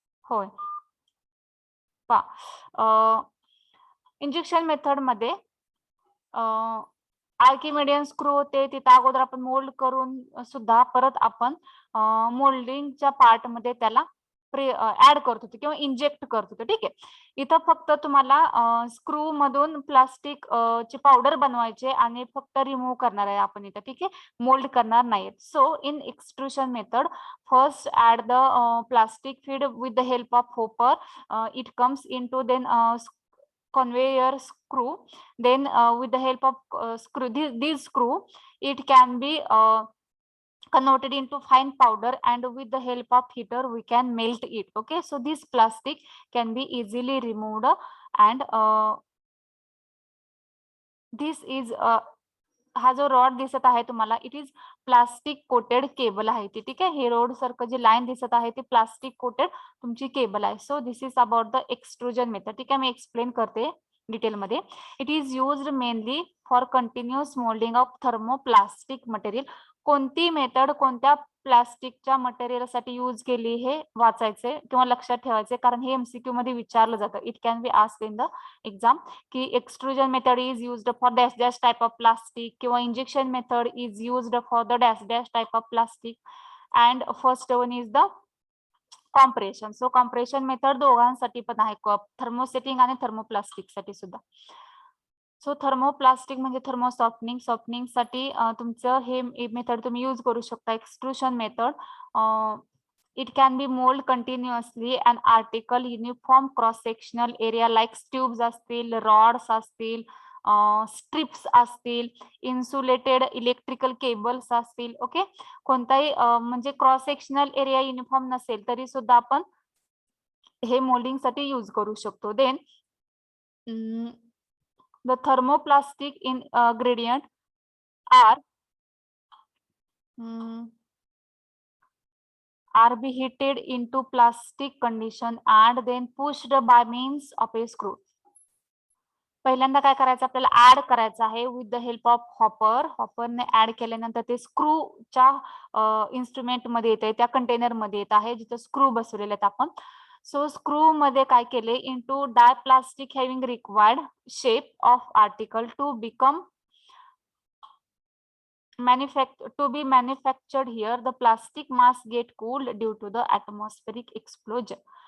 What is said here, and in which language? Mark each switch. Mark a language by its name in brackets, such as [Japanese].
[Marathi] होय, पा injection method मध्ये आर्किमिडियन स्क्रू होते तिथे अगोदर आपण मोल्ड करून सुद्धा परत आपण मोल्डिंगच्या पार्ट मध्ये त्याला ऍड करत होतो किंवा इंजेक्ट करत होतो। ठीक आहे, इथं फक्त तुम्हाला स्क्रू मधून प्लास्टिक ची पावडर बनवायचे आणि फक्त रिमूव्ह करणार आहे आपण इथं। ठीक आहे, मोल्ड करणार नाहीत। [English] So in extrusion method first add the plastic feed with the help of hopper, it comes into then conveyor screw, then with the help of this screw it can be converted into fine powder and with the help of heater we can melt it। okay, so this plastic can be easily removed and this is [Marathi] हा जो rod दिसत आहे तुम्हाला, it is plastic coated cable आहे ती, ठीक आहे. हे रोड सारखं जे लाईन दिसत आहे ती प्लास्टिक कोटेड तुमची केबल आहे. [English] so this is about the extrusion method, [Marathi] ठीक आहे. मी एक्सप्लेन करते डिटेलमध्ये. [English] It is used mainly for continuous moulding of thermoplastic material. [Marathi] कोणती मेथड कोणत्या प्लास्टिकच्या मटेरियलसाठी यूज केली हे वाचायचे किंवा लक्षात ठेवायचे, कारण हे एमसीक्यू मध्ये विचारलं जातं. [English] It can be asked in the exam की extrusion method is used for dash dash type of plastic किंवा injection method is used for the dash dash type of plastic and first one is the compression. [Marathi] So compression method दोघांसाठी पण आहे, thermosetting आणि thermoplastic साठी सुद्धा. So thermoplastic म्हणजे thermo softening, softening साठी तुमचं हे मेथड तुम्ही यूज करू शकता, एक्सट्रुशन method. [English] It can be mold continuously an article uniform cross sectional area like tubes असतील, rods असतील, strips असतील, insulated electrical cables असतील. [Marathi] ओके, कोणताही म्हणजे क्रॉस सेक्शनल एरिया युनिफॉर्म नसेल तरी सुद्धा आपण हे मोल्डिंग साठी यूज करू शकतो. [English] Then the thermoplastic ingredient are be heated into plastic condition and then pushed by means of a screw. [Marathi] पहिल्यांदा काय करायचं, आपल्याला ऍड करायचं आहे [English] With the help of hopper. [Marathi] हॉपरने add केल्यानंतर ते स्क्रूच्या इन्स्ट्रुमेंट मध्ये येत आहे, त्या कंटेनर मध्ये येत आहे जिथे स्क्रू बसवलेले आहेत आपण. सो स्क्रू मध्ये काय केले, [English] Into die plastic having required shape of article to become to be manufactured here, the plastic mass get cooled due to the atmospheric explosion.